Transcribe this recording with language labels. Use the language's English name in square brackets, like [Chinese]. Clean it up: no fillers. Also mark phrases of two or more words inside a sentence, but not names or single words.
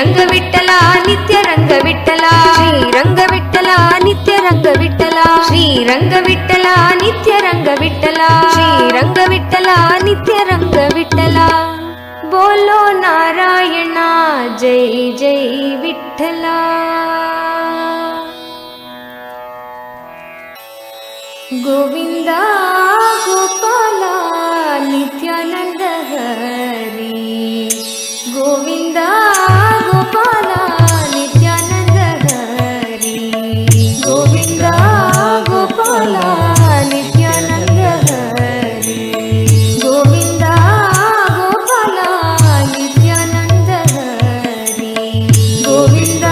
[Kannada] ವಿಠಲ ನಿತ್ಯ ರಂಗ ವಿಠಲ ಶ್ರೀರಂಗ ವಿಠಲ ನಿತ್ಯ ರಂಗ ವಿಠಲ ಶ್ರೀರಂಗ ವಿಠಲ ನಿತ್ಯ ರಂಗ ವಿಠಲ ಶ್ರೀರಂಗ ವಿಠಲ ನಿತ್ಯ ರಂಗ ವಿಠಲ [Marathi] बोलो नारायण जय जय विठ्ठला गोविंदा गोपाला नित्यानंद हरी गोविंदा गोपाला नित्यानंद हरी गोविंदा गोपाला नित्यानंद हरी गोविंदा गोपाला नित्यानंद हरी गोविंदा